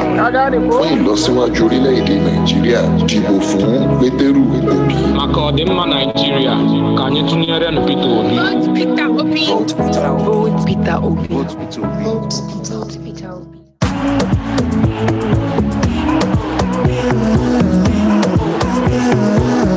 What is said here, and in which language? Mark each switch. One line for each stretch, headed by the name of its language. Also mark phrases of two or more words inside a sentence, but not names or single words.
Yoruba: Fún ìlọsíwájú orílẹ̀-èdè Nàìjíríà, dìbò fún Pétérù Obi.
Igbo: Maka ọdịmma Naijiria, ka anyị tụnyere na Peter Obi.
English: Vote Peter Obi. Vote Peter Obi. Vote Peter Obi. Vote Peter Obi. Vote Peter Obi. Vote Peter Obi.